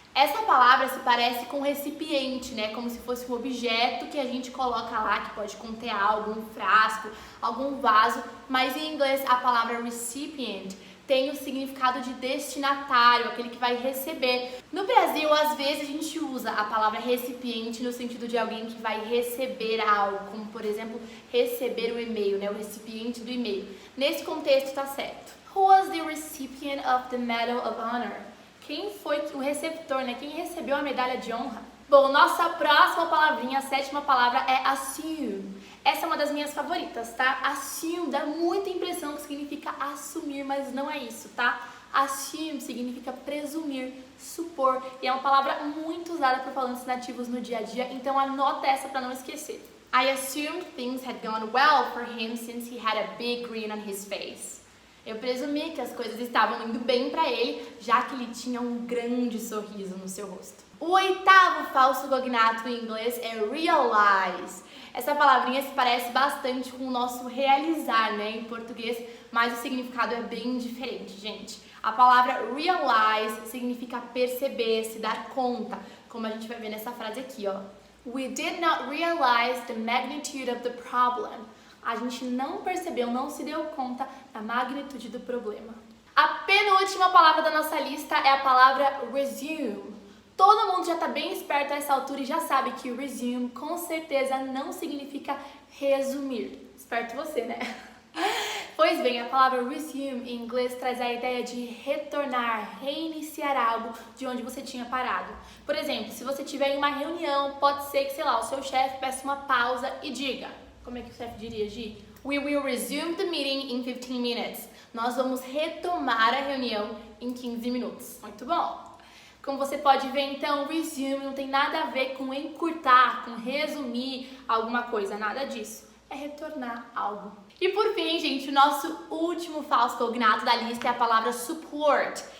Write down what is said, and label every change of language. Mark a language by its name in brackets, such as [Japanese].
[Portuguese] Essa palavra se parece com recipiente, né? Como se fosse um objeto que a gente coloca lá, que pode conter algo, um frasco, algum vaso, mas em inglês a palavra recipient tem o significado de destinatário, aquele que vai receber. No Brasil, às vezes a gente usa a palavra recipiente no sentido de alguém que vai receber algo, como por exemplo, receber o e-mail, né? O recipiente do e-mail. Nesse contexto tá certo. [English] Who was the recipient of the Medal of Honor? [Portuguese] Quem foi o receptor, né? Quem recebeu a medalha de honra? Bom, nossa próxima palavrinha, a sétima palavra é assume. Essa é uma das minhas favoritas, tá? Assume dá muita impressão que significa assumir, mas não é isso, tá? Assume significa presumir, supor, e é uma palavra muito usada por falantes nativos no dia a dia, então anota essa para não esquecer. [English] I assumed things had gone well for him since he had a big grin on his face. [Portuguese] Eu presumi que as coisas estavam indo bem para ele, já que ele tinha um grande sorriso no seu rosto. O oitavo falso cognato em inglês é realize. Essa palavrinha se parece bastante com o nosso realizar, né, em português, mas o significado é bem diferente, gente. A palavra realize significa perceber, se dar conta, como a gente vai ver nessa frase aqui, ó. [English] We did not realize the magnitude of the problem. [Portuguese] A gente não percebeu, não se deu conta da magnitude do problema. A penúltima palavra da nossa lista é a palavra resume. Todo mundo já está bem esperto a essa altura e já sabe que resume com certeza não significa resumir. Esperto você, né? Pois bem, a palavra resume em inglês traz a ideia de retornar, reiniciar algo de onde você tinha parado. Por exemplo, se você estiver em uma reunião, pode ser que, sei lá, o seu chefe peça uma pausa e diga... Como é que o chefe diria, Gi? [English] We will resume the meeting in 15 minutes. [Portuguese] Nós vamos retomar a reunião em 15 minutos. Muito bom! Como você pode ver, então, resume não tem nada a ver com encurtar, com resumir alguma coisa, nada disso. É retornar algo. E por fim, gente, o nosso último falso cognato da lista é a palavra support.